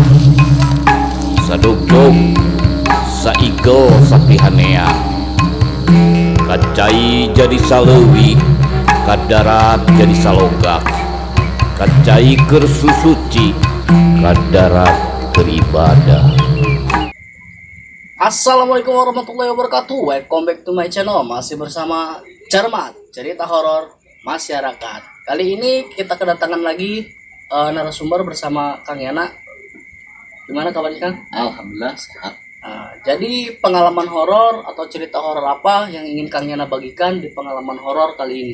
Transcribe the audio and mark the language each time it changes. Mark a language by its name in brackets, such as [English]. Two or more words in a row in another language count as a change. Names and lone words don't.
[Sundanese] Sadogdog, saigel sapihanea. Kacai jadi saleuwi, kadarat jadi salogak. Kacai keur susuci, kadarat keur ibadah. [Arabic] السلام عليكم ورحمة الله وبركاته. [English] Welcome back to my channel. [Indonesian] Masih bersama Cermat, cerita horor masyarakat. Kali ini kita kedatangan lagi narasumber bersama Kang Yana. Gimana kabarnya, Kang? Alhamdulillah sehat. Jadi pengalaman horor atau cerita horor apa yang ingin Kang Yana bagikan di pengalaman horor kali ini?